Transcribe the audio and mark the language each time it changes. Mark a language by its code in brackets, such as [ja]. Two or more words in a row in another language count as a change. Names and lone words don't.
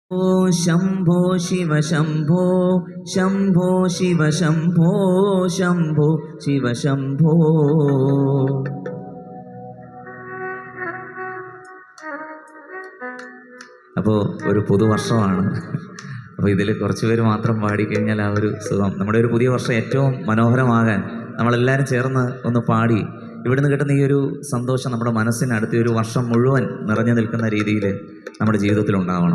[sa] शंभो शिव शंभो शंभो शिव शंभो शंभो शिव शंभो. [ml] അപ്പോൾ ഒരു പുതുവർഷമാണ്. അപ്പോൾ ഇതിൽ കുറച്ച് പേര് മാത്രം പാടിക്കഴിഞ്ഞാൽ ആ ഒരു സുഖം, നമ്മുടെ ഒരു പുതിയ വർഷം ഏറ്റവും മനോഹരമാകാൻ നമ്മളെല്ലാവരും ചേർന്ന് ഒന്ന് പാടി ഇവിടുന്ന് കിട്ടുന്ന ഈ ഒരു സന്തോഷം നമ്മുടെ മനസ്സിനടുത്ത ഒരു വർഷം മുഴുവൻ നിറഞ്ഞു നിൽക്കുന്ന രീതിയിൽ നമ്മുടെ ജീവിതത്തിൽ ഉണ്ടാവണം.